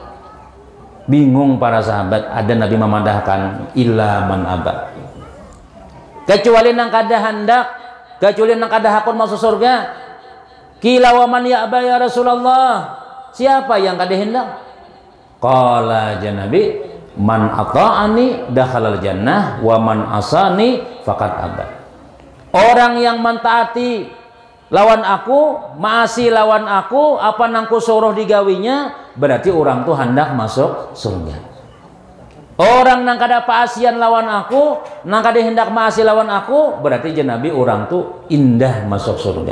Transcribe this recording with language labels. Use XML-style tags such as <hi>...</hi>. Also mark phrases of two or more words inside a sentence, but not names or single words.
<bjn>Bingung para sahabat, ada Nabi memandahkan</bjn> <ar>إلا من أبى,</ar> <bjn>kecuali nang kada hendak, kecuali nang kada hakon masuk surga.</bjn> <ar>قيل ومن يأبى يا رسول الله?</ar> <bjn>Siapa yang kada hendak?</bjn> <ar>قال النبي، من أطاعني دخل الجنة ومن عصاني فقد أبى.</ar> <bjn>Orang yang mentaati lawan aku, maasi lawan aku, apa nangku suruh digawinya, berarti orang tuh hendak masuk surga. Orang nang kada paasian lawan aku, nang kada hendak maasi lawan aku, berarti Nabi orang tuh indah masuk surga.</bjn>